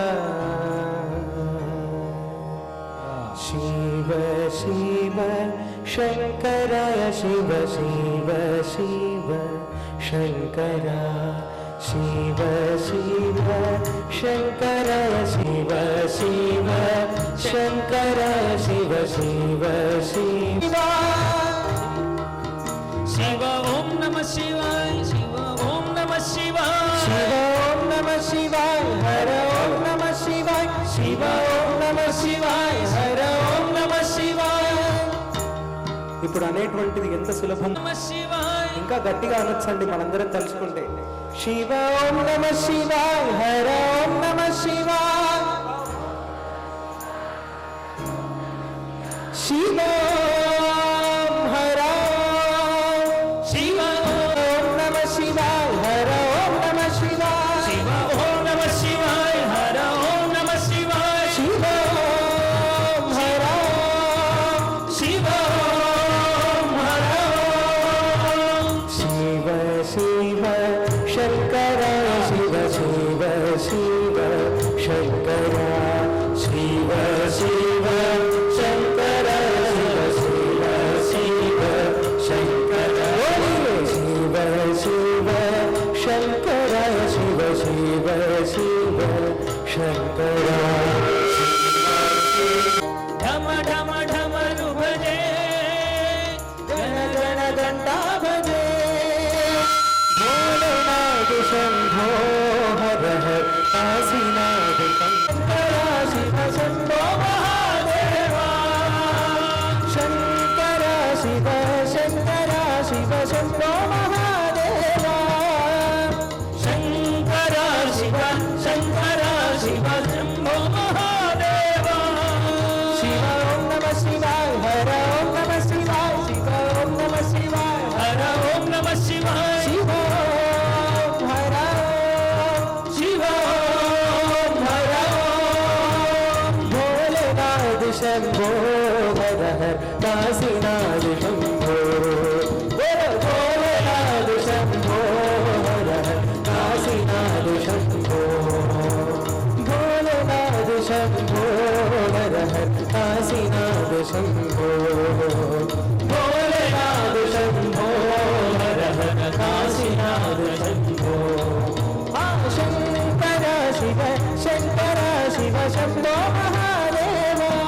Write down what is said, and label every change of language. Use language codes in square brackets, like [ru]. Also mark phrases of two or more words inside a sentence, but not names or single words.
[sa] शिव शिव शिव शिव शिव शंकर शिव शिव शंकर शिव शिव शंकर शिव शिव शिव शिव ओम नमः शिवाय शिव ओम नमः शिवाय शिव ओम नमः शिवाय हर ओम नमः शिवाय शिव ओम नमः शिवाय हर ओम नमः शिवाय [te] ఇప్పుడు అనేటువంటిది ఎంత సులభం [sa] नमः शिवाय [te] ఇంకా గట్టిగా అనొచ్చండి మనందరం తలుచుకుంటే [sa] శివ ఓం నమః శివాయ హర ఓం నమః శివాయ శివ ఓం హర शिव ఓం నమః శివాయ హర ఓం నమః శివాయ शिव ओम नमः शिवाय हर ओम नमः शिवाय శివ ఓం హర शिव ओम हर शिव शिव शंकर शिव शिव शिव शंकर शिव शिव शंकर शिव शिव शिव शंकर शिव शिव शंकर शिव शिव शिव शंकर ढम ढम ढमरु भजे गण गण घंटा भजे भोलेनाथ शंभो हर हर काशीनाथ शंकर शिव शंभो महादेवा शंकर शिव शंकर शिव शंभो महादेवा शंकर शिव शंकर शिव शंभो महादेवा शिव ओम नमः शिवाय हर ओम नमः शिवाय शिव ओम नमः शिवाय हर ओम नमः शिवाय शिव ओम हर शिव ओम हर भोलेनाथ शंभो हर हर काशीनाथ शंभो बोलो भोलेनाथ शंभो हर हर काशीनाथ शंभो भोलेनाथ शंभो हर हर काशीनाथ शंभो भोलेनाथ शंभो हर हर काशीनाथ शंभो शंकर शिव शंकर शिव शंभो महादेवा